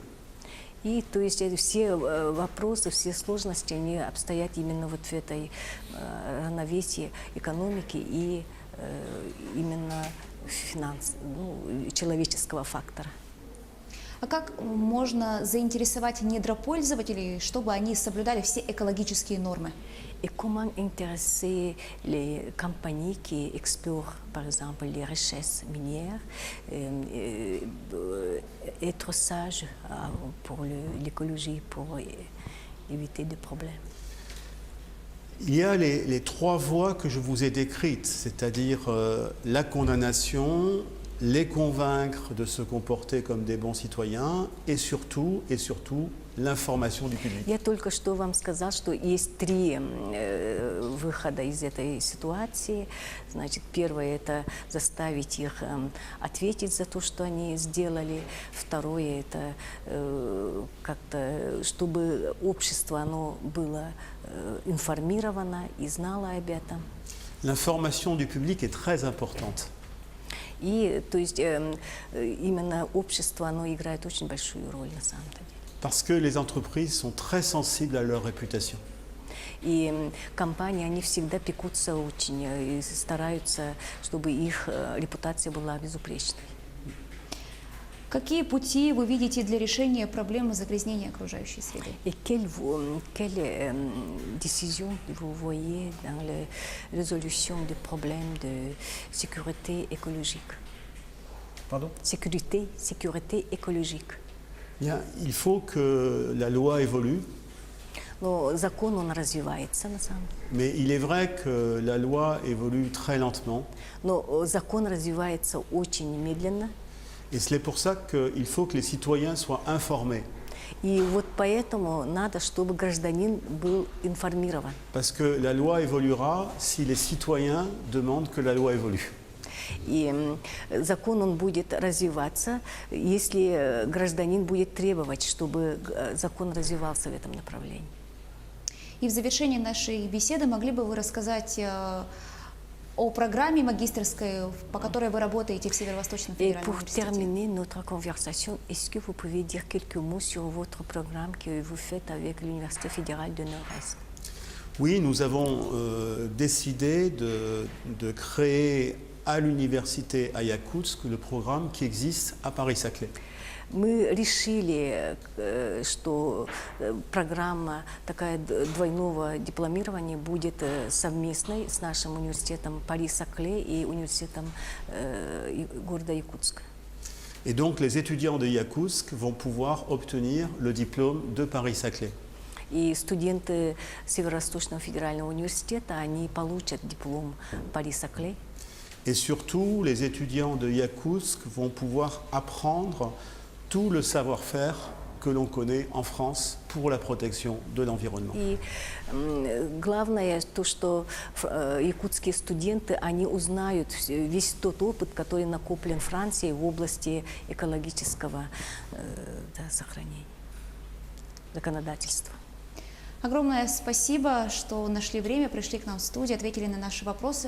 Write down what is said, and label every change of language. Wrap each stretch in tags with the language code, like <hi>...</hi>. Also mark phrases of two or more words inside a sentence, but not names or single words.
<ru>И то есть все вопросы, все сложности, они обстоят именно вот в этой равновесии экономики и именно человеческого фактора. А как можно заинтересовать недропользователей, чтобы они соблюдали все экологические нормы?</ru> <fr>Et comment intéresser les compagnies qui explorent, par exemple, les richesses minières, être sage pour l'écologie, pour éviter des problèmes. Il y a les trois voies que je vous ai décrites, c'est-à-dire la condamnation, les convaincre de se comporter comme des bons citoyens et surtout l'information du public.</fr> <ru>Я только что вам сказал, что есть три выхода из этой ситуации. Значит, первое – это заставить их ответить за то, что они сделали. Второе – это как-то, чтобы общество оно было информировано и знало об этом.</ru> <fr>L'information du public est très importante.</fr> <ru>И, то есть, именно общество, оно играет очень большую роль на самом деле.</ru> <fr>Parce que les entreprises sont très sensibles à leur réputation.</fr> <ru>И компании, они всегда пекутся очень и стараются, чтобы их репутация была безупречной. Какие пути вы видите для решения проблемы загрязнения окружающей среды?</ru> <fr>Et quelle décision vous voyez dans la résolution des problèmes de sécurité écologique? Pardon ? Sécurité écologique. Bien, il faut que la loi évolue,</fr> <ru>Но закон, он развивается на самом деле.</ru> <fr>mais il est vrai que la loi évolue très lentement.</fr> <ru>Но закон развивается очень медленно.</ru> <fr>Et c'est pour ça qu'il faut que les citoyens soient informés.</fr> <ru>И вот поэтому надо, чтобы гражданин был информирован.</ru> <fr>Parce que la loi évoluera si les citoyens demandent que la loi évolue.</fr> <ru>И закон, он будет развиваться, если гражданин будет требовать, чтобы закон развивался в этом направлении. И в завершении нашей беседы могли бы вы рассказать о программе магистерской, по которой вы работаете в Северо-Восточном</ru> <fr>Et</fr> <ru>федеральном</ru> <fr>pour</fr> <ru>университете?</ru> <fr>terminer notre conversation, est-ce que vous pouvez dire quelques mots sur votre programme que vous faites avec l'Université fédérale de Nord-Est? Oui, nous avons décidé de créer à l'université à Yakoutsk le programme qui existe à Paris-Saclay.</fr> <ru>Мы решили, что программа такая двойного дипломирования будет совместной с нашим университетом Пари-Сакле и университетом города Якутска.</ru> <fr>Et donc les étudiants de Yakoutsk vont pouvoir obtenir le diplôme de Paris-Saclay.</fr> <ru>И студенты Северо-Восточного федерального университета, они получат диплом Пари-Сакле.</ru> <fr>Et surtout, les étudiants de Yakoutsk vont pouvoir apprendre tout le savoir-faire que l'on connaît en France pour la protection de l'environnement.</fr> <ru>И главное то, что якутские студенты, они узнают весь тот опыт, который накоплен Францией в области экологического сохранения, законодательства. Огромное спасибо, что нашли время, пришли к нам в студию, ответили на наши вопросы.</ru>